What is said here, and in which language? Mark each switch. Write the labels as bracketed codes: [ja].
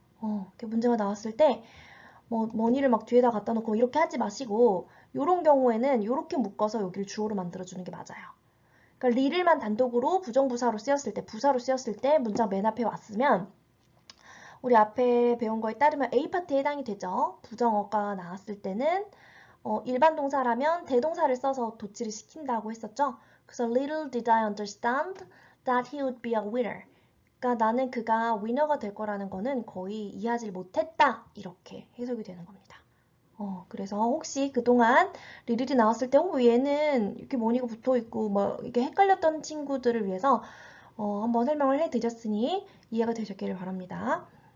[ko] 이렇게 문제가 나왔을 때 뭐 머니를 막 뒤에다 갖다 놓고 이렇게 하지 마시고 요런 경우에는 요렇게 묶어서 여기를 주어로 만들어주는 게 맞아요. 그러니까 리를만 단독으로 부정부사로 쓰였을 때, 부사로 쓰였을 때 문장 맨 앞에 왔으면 우리 앞에 배운 거에 따르면 A파트에 해당이 되죠. 부정어가 나왔을 때는 일반 동사라면 대동사를 써서 도치를 시킨다고 했었죠. [en] 그래서 little did I understand that he would be a winner. [ko] 그러니까 나는 그가 위너가 될 거라는 거는 거의 이해하지 못했다. 이렇게 해석이 되는 겁니다. 그래서 혹시 그동안 리릴이 나왔을 때 얘는 이렇게 머니가 붙어 있고 뭐 이게 헷갈렸던 친구들을 위해서 한번 설명을 해드렸으니 이해가 되셨기를 바랍니다.